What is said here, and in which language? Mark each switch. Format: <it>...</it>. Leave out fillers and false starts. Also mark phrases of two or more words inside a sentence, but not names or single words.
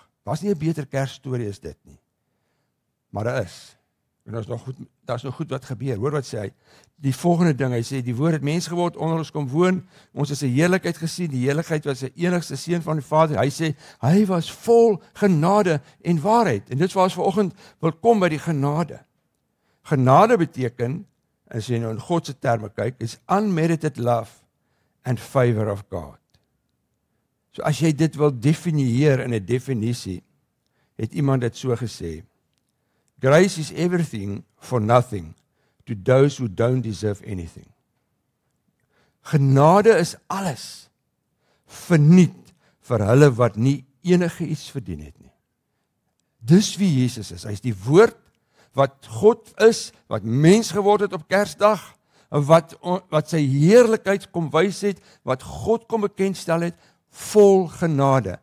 <af>Daar's nie 'n beter Kersstorie as dit nie, maar daar is, en daar's nog goed wat gebeur, hoor wat sê hy, die volgende ding, hy sê, die woord het mens geword, onder ons kom woon, ons het sy heerlikheid gesien, die heerlikheid was sy enigste seun van die Vader, hy sê, hy was vol genade en waarheid, en dit is waar ons vanoggend wil kom by die genade. Genade beteken, as jy nou in God se terme kyk, is</af> <en>unmerited love and favor of God.</en> <af>So as jy dit wil definieer in 'n definisie, het iemand dit so gesê,</af> <en>grace is everything for nothing to those who don't deserve anything.</en> <af>Genade is alles verniet vir hulle wat nie enige iets verdien het nie. Dis wie Jesus is. Hy is die woord, wat God is, wat mens geword het op Kersdag, wat sy heerlikheid kom wys het, wat God kom bekendstel het, vol genade.</af>